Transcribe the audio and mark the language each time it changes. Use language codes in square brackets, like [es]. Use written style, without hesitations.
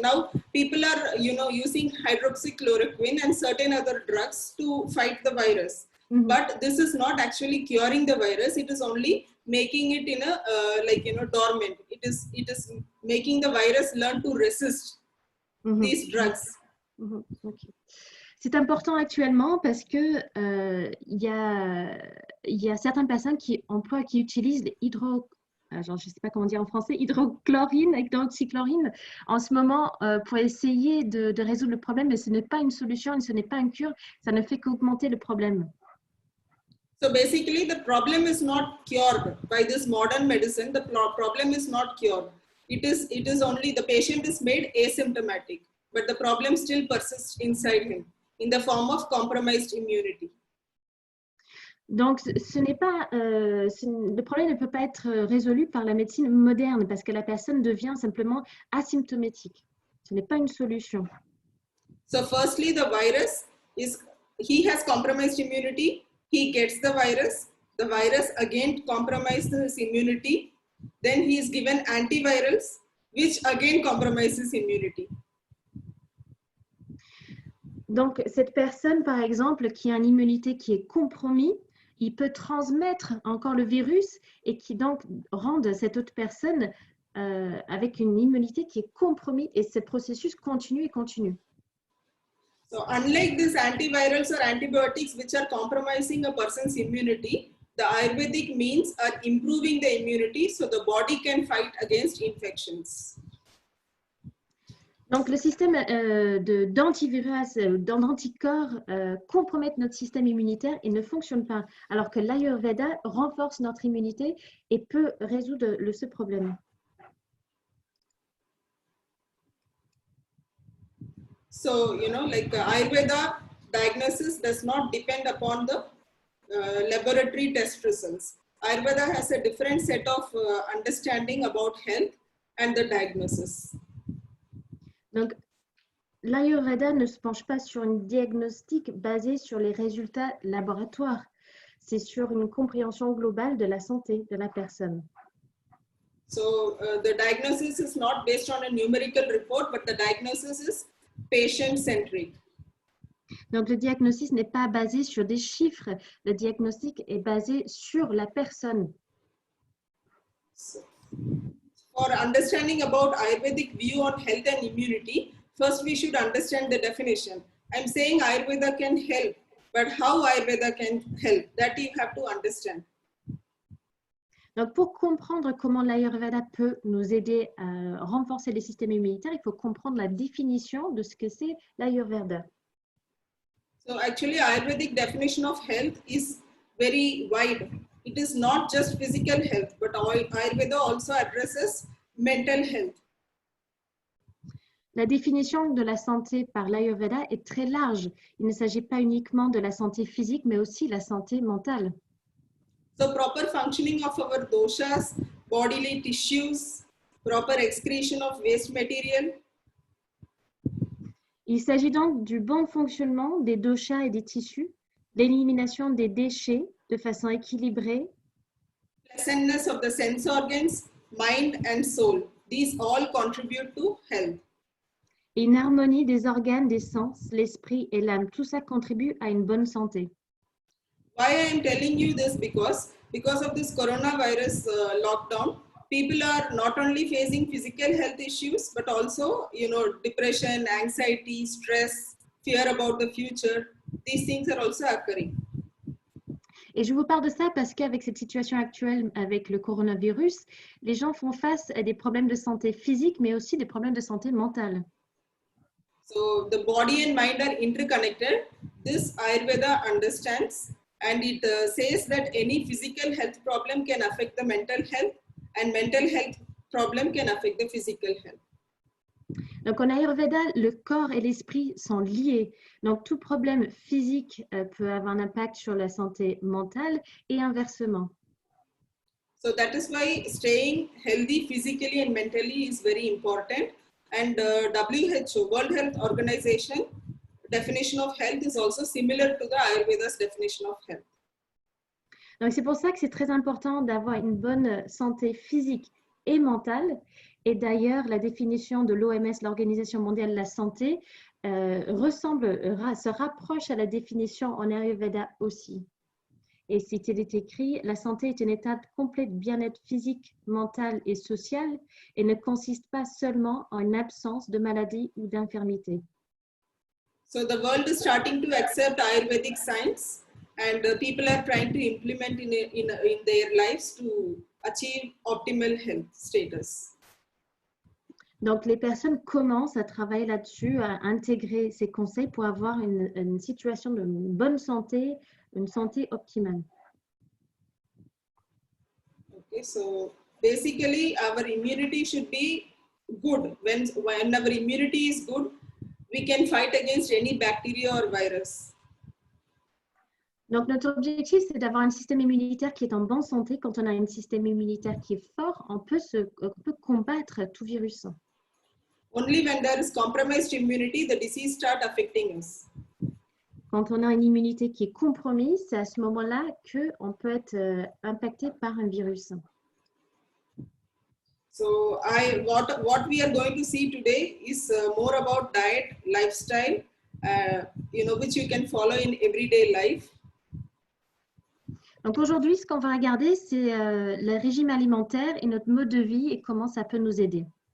[en] Now people are, using hydroxychloroquine and certain other drugs to fight the virus. Mm-hmm. But this is not actually curing the virus. It is only making it in a dormant. It is making the virus learn to resist these drugs. Okay. [fr] C'est important actuellement parce que il y a certaines personnes qui utilisent les je ne sais pas comment dire en français, hydrochlorine, hydroxychloroquine en ce moment pour essayer de résoudre le problème, mais ce n'est pas une solution et ce n'est pas une cure, ça ne fait qu'augmenter le problème. [en] So basically, the problem is not cured by this modern medicine. The problem is not cured. It is only the patient is made asymptomatic, but the problem still persists inside him in the form of compromised immunity. [fr] Donc, le problème ne peut pas être résolu par la médecine moderne parce que la personne devient simplement asymptomatique. Ce n'est pas une solution. [en] So firstly, the virus he has compromised immunity. He gets the virus again compromises his immunity. Then he is given antivirals, which again compromises immunity. [fr] Donc, cette personne, par exemple, qui a une immunité qui est compromise, il peut transmettre encore le virus et qui donc rende cette autre personne avec une immunité qui est compromise et ce processus continue et continue. [en] So unlike these antivirals or antibiotics which are compromising a person's immunity, the Ayurvedic means are improving the immunity so the body can fight against infections. [fr] Donc, le système d'antivirus, d'anticorps compromettent notre système immunitaire et ne fonctionne pas, alors que l'Ayurveda renforce notre immunité et peut résoudre ce problème. [en] So, Ayurveda diagnosis does not depend upon the laboratory test results. Ayurveda has a different set of understanding about health and the diagnosis. [fr] Donc, l'Ayurveda ne se penche pas sur un diagnostic basé sur les résultats laboratoires. C'est sur une compréhension globale de la santé de la personne. [en] So, the diagnosis is not based on a numerical report, but the diagnosis is patient-centric. [fr] Donc, le diagnostic n'est pas basé sur des chiffres. Le diagnostic est basé sur la personne. [en] So, for understanding about Ayurvedic view on health and immunity, first we should understand the definition. I'm saying Ayurveda can help, but how Ayurveda can help, that you have to understand. [fr] Donc, pour comprendre comment l'Ayurveda peut nous aider à renforcer les systèmes immunitaires, il faut comprendre la définition de ce que c'est l'Ayurveda. [en] So actually, Ayurvedic definition of health is very wide. It is not just physical health, but Ayurveda also addresses mental health. [fr] La définition de la santé par l'Ayurveda est très large. Il ne s'agit pas uniquement de la santé physique, mais aussi la santé mentale. [en] So proper functioning of our doshas, bodily tissues, proper excretion of waste material. [fr] Il s'agit donc du bon fonctionnement des doshas et des tissus, l'élimination des déchets de façon équilibrée, [en] Pleasantness of the sense organs, mind and soul. These all contribute to health. [fr] et une harmonie des organes, des sens, l'esprit et l'âme. Tout ça contribue à une bonne santé. [en] Why I am telling you this? Because of this coronavirus lockdown, people are not only facing physical health issues, but also, depression, anxiety, stress, fear about the future. These things are also occurring. [fr] Et je vous parle de ça parce qu'avec cette situation actuelle avec le coronavirus, les gens font face à des problèmes de santé physique, mais aussi des problèmes de santé mentale. [en] So the body and mind are interconnected. This Ayurveda understands, and it says that any physical health problem can affect the mental health, and mental health problem can affect the physical health. [fr] Donc en Ayurveda, le corps et l'esprit sont liés. Donc tout problème physique peut avoir un impact sur la santé mentale et inversement. [en] So that is why staying healthy physically and mentally is very important. And WHO, World Health Organization, definition of health is also similar to the Ayurveda's definition of health. [fr] Donc c'est pour ça que c'est très important d'avoir une bonne santé physique et mentale. Et d'ailleurs, la définition de l'OMS, l'Organisation mondiale de la santé, se rapproche à la définition en Ayurveda aussi. Et c'était écrit, la santé est un état de complet bien-être physique, mental et social et ne consiste pas seulement en une absence de maladie ou d'infirmité. [en] So the world is starting to accept Ayurvedic science, and people are trying to implement in their lives to achieve optimal health status. [fr] Donc, les personnes commencent à travailler là-dessus, à intégrer ces conseils pour avoir une situation de bonne santé, une santé optimale. [en] Okay, so basically our immunity should be good. When our immunity is good, we can fight against any bacteria or virus. [fr] Donc, notre objectif, c'est d'avoir un système immunitaire qui est en bonne santé. Quand on a un système immunitaire qui est fort, on peut combattre tout virus. [en] Only when there is compromised immunity, the disease start affecting us. [fr] Quand on a une immunité qui est compromise, c'est à ce moment-là qu'on peut être impacté par un virus. [en] So what we are going to see today is more about diet, lifestyle, which you can follow in everyday life. [fr] Donc aujourd'hui, ce qu'on va regarder, c'est le régime alimentaire et notre mode de vie et comment ça peut nous aider.